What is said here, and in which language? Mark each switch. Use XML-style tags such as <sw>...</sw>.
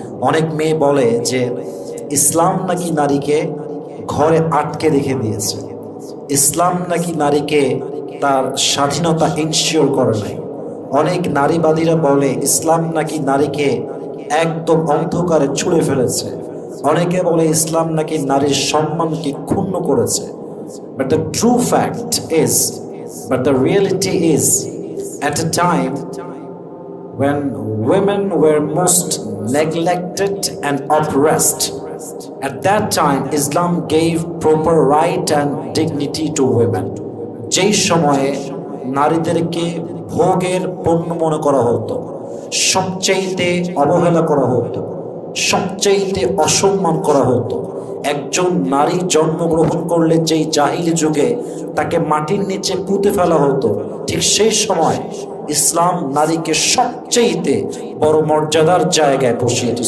<bn>অনেক মেয়ে বলে যে ইসলাম নাকি নারীকে ঘরে আটকে রেখে দিয়েছে, ইসলাম নাকি নারীকে তার স্বাধীনতা ইনশিওর করে নাই। অনেক নারীবাদীরা বলে ইসলাম নাকি নারীকে একদম অন্ধকারে ছুঁড়ে ফেলেছে। অনেকে বলে ইসলাম নাকি নারীর সম্মানকে ক্ষুণ্ণ করেছে।</bn> <en>But the true fact is, but the reality is, at a time when women were most neglected and oppressed, at that time Islam gave proper right and dignity to women.</en> <bn>যেই সময়ে নারীদেরকে ভোগের পণ্য মনে করা হতো, সবচেয়ে অবহেলা করা হতো, সবচেয়ে অসম্মান করা হতো। একজন নারী জন্মগ্রহণ করলে যেই জাহিলি যুগে তাকে মাটির নিচে পুঁতে ফেলা হতো, ঠিক সেই সময় ইসলাম নারীকে সবচেয়ে বড় মর্যাদার জায়গায় বসিয়েছে।</bn>